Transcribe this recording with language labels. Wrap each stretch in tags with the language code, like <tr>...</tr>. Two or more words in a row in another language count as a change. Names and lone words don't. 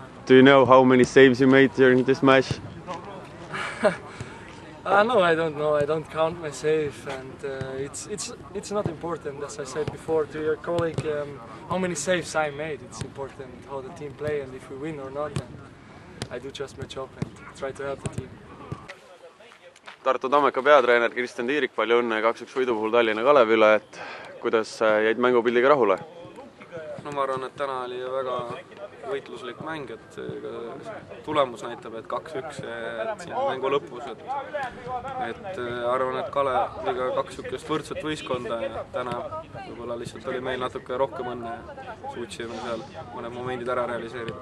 <en>Do you know how many saves you made during this match? No, I don't know. I don't count my save, and it's not important. As I said before to your colleague, how many saves I made. It's important how the team play and if we win or not. And I do just my job and try to help the team.</en> <et>Tartu Tammeka peatreener Kristjan Tiirik, palju õnne 2-1 võidu puhul Tallinna Kalevi üle, et kuidas jäid mängupildiga rahule? No ma arvan, et täna oli väga võitluslik mäng, et tulemus näitab, et 2-1 siin mängu lõpus, et arvan, et Kaleviga 2 võrdset võistkonda ja täna võib-olla lihtsalt oli meil natuke rohkem õnne ja suutsime seal mõned momendid ära realiseerida.</et>